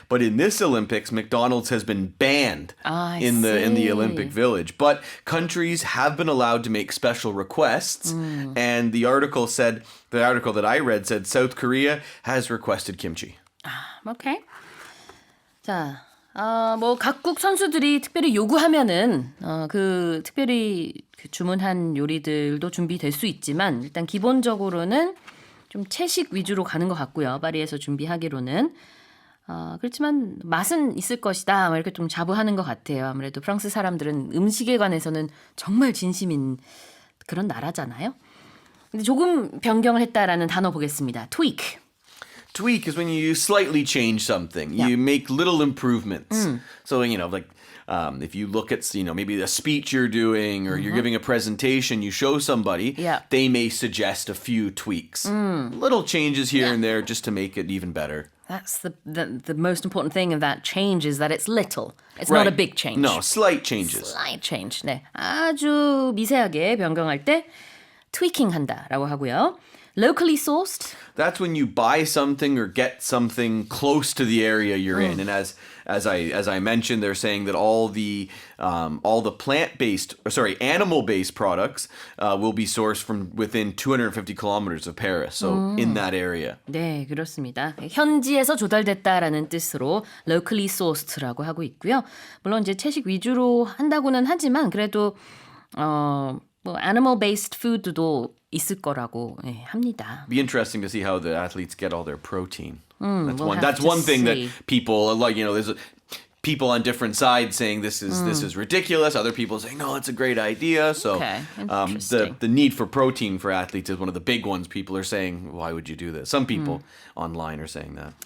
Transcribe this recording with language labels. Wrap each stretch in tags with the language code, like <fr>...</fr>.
<en>But in this Olympics, McDonald's has been banned in the Olympic Village. But countries have been allowed to make special requests. And the article that I read said South Korea has requested kimchi. Okay.</en> <ko>자. 뭐 각국 선수들이 특별히 요구하면은 특별히 주문한 요리들도 준비될 수 있지만 일단 기본적으로는 좀 채식 위주로 가는 것 같고요. 파리에서 준비하기로는 그렇지만 맛은 있을 것이다. 이렇게 좀 자부하는 것 같아요. 아무래도 프랑스 사람들은 음식에 관해서는 정말 진심인 그런 나라잖아요. 근데 조금 변경을 했다라는 단어 보겠습니다.</ko> <en>tweak. Tweak is when you slightly change something. You make little improvements. So, like if you look at, maybe a speech you're doing or you're giving a presentation, you show somebody, they may suggest a few tweaks. Little changes here and there just to make it even better. That's the most important thing of that change is that it's little. It's not a big change. No, slight changes. Slight change.</en> <ko>네, 아주 미세하게 변경할 때 tweaking 한다라고 하고요.</ko> <en>Locally sourced. That's when you buy something or get something close to the area you're in. And as I mentioned, they're saying that all the animal-based products will be sourced from within 250 kilometers of Paris. So in that area.</en> <ko>네, 그렇습니다. 현지에서 조달됐다라는 뜻으로 locally sourced라고 하고 있고요. 물론 이제 채식 위주로 한다고는 하지만 그래도 뭐 animal-based food도 있을 거라고 합니다.</ko> <en>Be interesting to see how the athletes get all their protein. We'll That's one thing that see. people like. There's people on different sides saying this is ridiculous. Other people saying no, it's a great idea. So the need for protein for athletes is one of the big ones. People are saying, why would you do this? Some people online are saying that.</en>